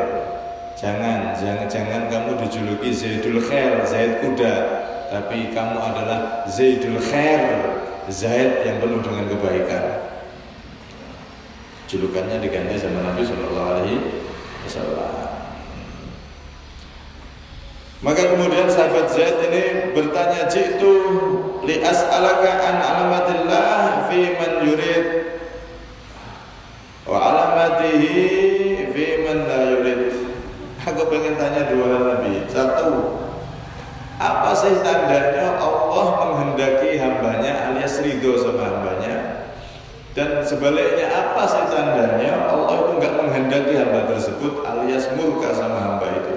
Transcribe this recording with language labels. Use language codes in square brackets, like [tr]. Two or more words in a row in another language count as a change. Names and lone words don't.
[id] Jangan kamu dijuluki Zaidul Khair, Zaid kuda, tapi kamu adalah Zaidul Khair, Zaid yang penuh dengan kebaikan. Julukannya diganti sama Nabi [ar] صلى الله عليه وسلم. [id] Maka kemudian sahabat Zaid ini bertanya, [ar] جئت لأسألك عن علامة الله فيمن يريد وعلامته فيمن لا يريد. [id] Aku pengen tanya 2 hal Nabi. 1, apa sih tandanya Allah menghendaki hambanya alias ridho sama hambanya? Dan sebaliknya apa sih tandanya Allah itu enggak menghendaki hamba tersebut alias murka sama hamba itu?